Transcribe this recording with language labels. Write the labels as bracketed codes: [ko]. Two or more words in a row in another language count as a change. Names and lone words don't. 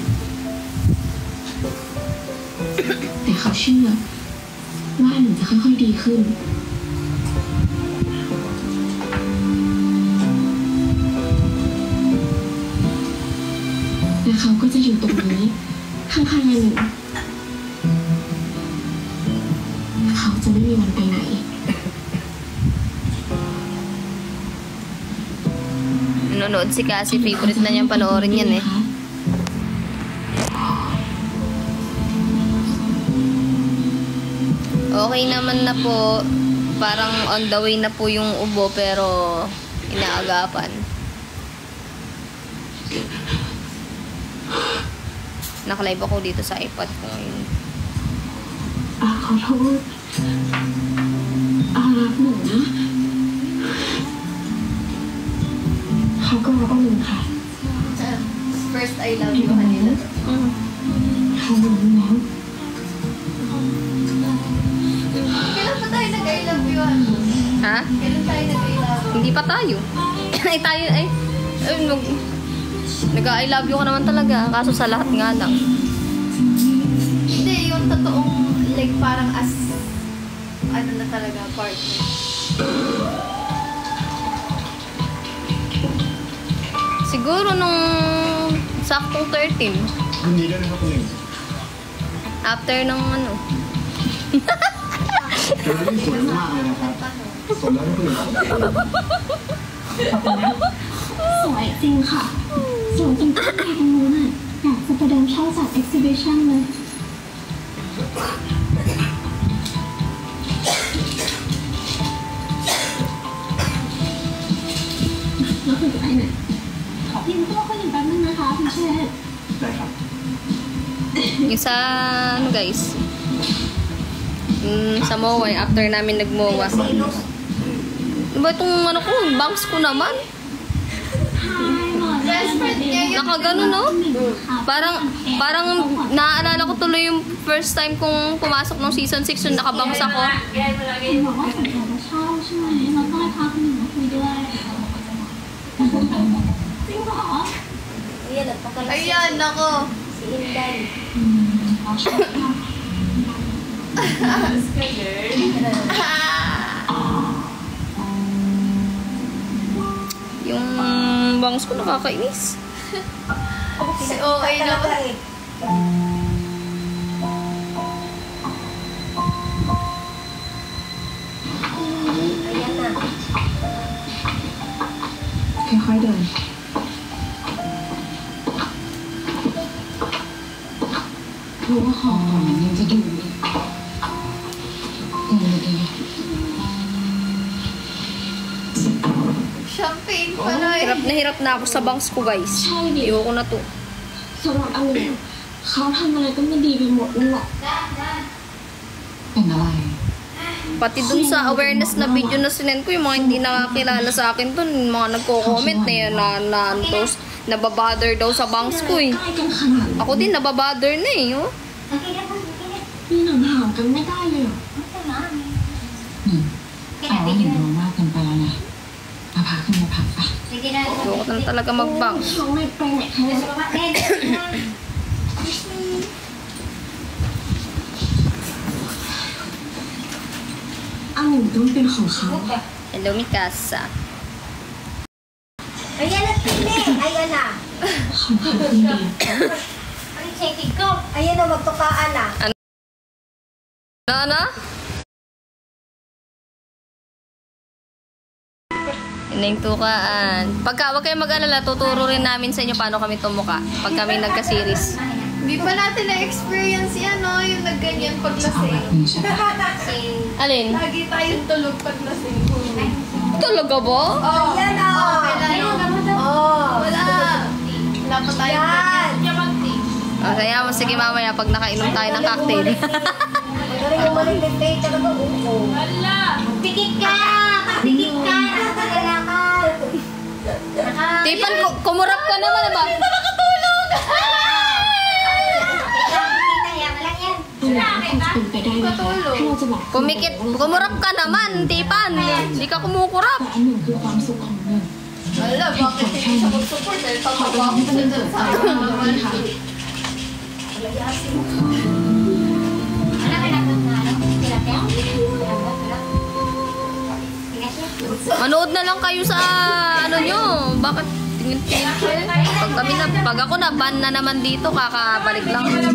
[th] แต่เขาเชื่อว่าอันหนึ่งจะค่อยๆดีขึ้นและเขาก็จะอยู่ตรงนี้ข้างๆอันหนึ่งเขาจะไม่มีวันไปไหน [tl] Nanonood si Cassie. Favorite na niyang panoorin yan eh. Okay naman na po. Parang [en] on the way [tl] na po yung ubo pero inaagapan. Nakalive ako dito sa iPad ko ngayon. [th] ขอโทษรักหนูนะเขาก็รักหนูค่ะ [en] First I love you kanila. [th] เขารู้แล้ว [tl] Kailan pa tayo nag- [en] I love you? [tl] Ha? Kailan tayo nag- [en] I love you? [tl] Hindi pa tayo. Ay tayo ay nag- [en] I love you [tl] ka naman talaga. Kaso sa lahat nga lang. Hindi, yung totoong like parang as ano na talaga partner. Siguro nung saktong 13. Hindi na ako ngayon. After nung ano. Pero yun, sila naman [th] นะครับ [tl] wala na ko lang. [th] สวยจริงค่ะ สวยจนข้างในตรงนู้นน่ะอยากจะไปเดินเข้าจัด exhibition เลยแล้วคุยกับไอ้เนี่ยขอพิมพ์ตัวคนหนึ่งแป๊บนึงนะคะคุณเชษ ได้ครับ [tl] Yung sa, ano guys, sa MOA, after namin nag-MOA. Ano ba itong ano ko, bangs ko naman? [en] Best friend [tl] niya yun. Nakagano, no? Parang naaalala ko tuloy yung [en] first time [tl] kong pumasok ng season 6 yung nakabangs ako. [th] คุณบอกว่าสนใจจะเช่าใช่ไหมเราก็เลยพาคุณหญิงมาคุยด้วยจริงเหรอ [tl] Ayan, ako. [th] เราชอบมาก [tl] Yung bangs ko nakakainis. Okay naman. Ayan na. [th] ค่อยๆเดินรู้ว่าของยังจะดูอีกดี [tl] Champagne pala eh. Hirap na ako sa bangs ko guys. [th] ใช่ดิ [tl] Ayoko na to. [th] สำหรับอันนี้เขาทำอะไรก็ไม่ดีไปหมดนั่นแหละเป็นอะไร [tl] Pati dun sa awareness na video na sinend ko, yung mga hindi nakakilala sa akin dun, yung mga nagko-comment na yun, nababother daw sa bangs ko eh. [th] ใกล้กันขนาดนั้น [tl] Ako din, nababother na eh. Oh. [th] มีหนังห่างกันไม่ได้เลยเหรอ แต่ว่าหนูรู้มากเกินไปแล้วนะมาพาขึ้นมาพักปะ [tl] Ayoko na talaga mag-bangs. [th] เขาไม่ไปไหนเขาอันหนึ่งต้องเป็นของเขา [tl] Hello, Mikasa. Ayan na, Tine. Ayan na. [th] ของเขาคนเดียว [tl] Ang check ko. Ayan na, magtukaan na. Ano? Ining tukaan. Pagka wag kayong mag-alala, tuturo rin namin sa inyo paano kami tumuka pag kami nagka-series. Hindi pa natin na-experience yan, no? Yung nagganyan [th] เอา [tl] paglasing. [th] แบบนี้ใช่ปะ [tl] Alin? Lagi tayong tulog paglasing. Talaga ba? Oh, yan o. Oh, wala. Wala pa tayong ganyan. O, kaya mo, sige mamaya pag nakainom tayo ng cocktail. Pikit ka! Pikit ka! Nakakala ka! Tipan, kumurap ka naman ba? Hindi pa nakatulog! [th] เป็นไปได้ไหมคะที่เราจะบอก [tl] Kumikit, kumurap ka naman, Tipan. Hindi ka kumukurap. [th] แต่อันหนึ่งคือความสุขของหนึ่ง [tl] Wala, bakit hindi siya mag-support? Dahil [th] ขอ [tl] pagkabawa [th] ให้ [tl] ko [th] เป็น [tl] sa [th] เรื่อง [tl] dyan [th] เกิด [tl] sa [th] จากความรักค่ะ [tl] Manood na lang kayo sa ano nyo. Bakit tingin-tingin kayo? Pag ako na ban na naman dito, kakabalik lang.